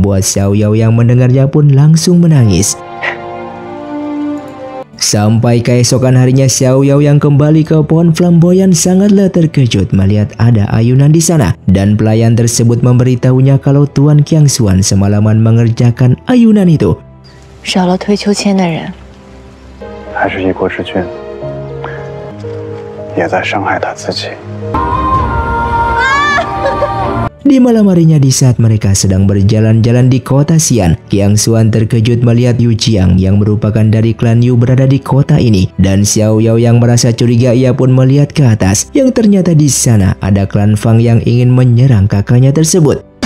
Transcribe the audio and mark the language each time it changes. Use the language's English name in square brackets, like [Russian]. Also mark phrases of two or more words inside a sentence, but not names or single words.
[Indonesian] Membuat Xiao Yao yang mendengarnya pun langsung menangis. Sampai keesokan harinya, Xiao Yao yang kembali ke pohon flamboyan sangatlah terkejut melihat ada ayunan di sana. Dan pelayan tersebut memberitahunya kalau Tuan Qiangxuan semalaman mengerjakan ayunan itu. [Chinese] 少了推秋千的人，还是一国之君，也在伤害他自己。 [Indonesian] Di malam harinya, di saat mereka sedang berjalan-jalan di kota Xi'an, Qiangxuan terkejut melihat Yu Jiang yang merupakan dari klan Yu berada di kota ini. Dan Xiao Yao yang merasa curiga, ia pun melihat ke atas, yang ternyata di sana ada klan Fang yang ingin menyerang kakaknya tersebut.